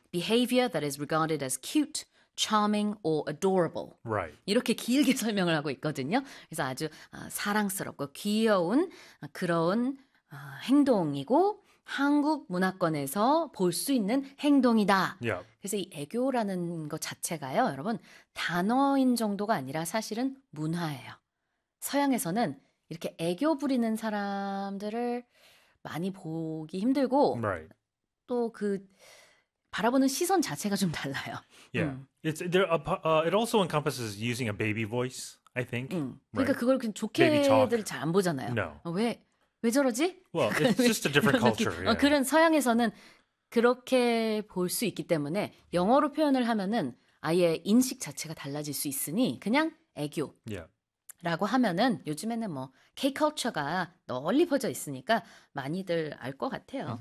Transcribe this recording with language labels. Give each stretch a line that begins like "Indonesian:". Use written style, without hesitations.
English: Behavior that is regarded as cute, charming or adorable. Right.
Korean: 이렇게 길게 설명을 하고 있거든요. 그래서 아주 사랑스럽고 귀여운 그런 행동이고 한국 문화권에서 볼 수 있는 행동이다.
English: Yep.
Korean: 그래서 이 애교라는 것 자체가요, 여러분, 단어인 정도가 아니라 사실은 문화예요. 서양에서는 이렇게 애교 부리는 사람들을 많이 보기 힘들고
English: right.
Korean: 또 그 바라보는 시선 자체가 좀 달라요.
English: Yeah. It also encompasses using a baby voice, I think.
Korean: 그러니까
English: right?
Korean: 그걸 그냥 좋게들 잘 안 보잖아요.
English: No.
Korean: 왜 저러지?
English: Well, it's just a different culture. Yeah.
Korean: 그런 서양에서는 그렇게 볼 수 있기 때문에 영어로 표현을 하면은 아예 인식 자체가 달라질 수 있으니 그냥 애교.
English: Yeah.
Korean: 라고 하면은 요즘에는 뭐 K-culture가 널리 퍼져 있으니까 많이들 알 것 같아요.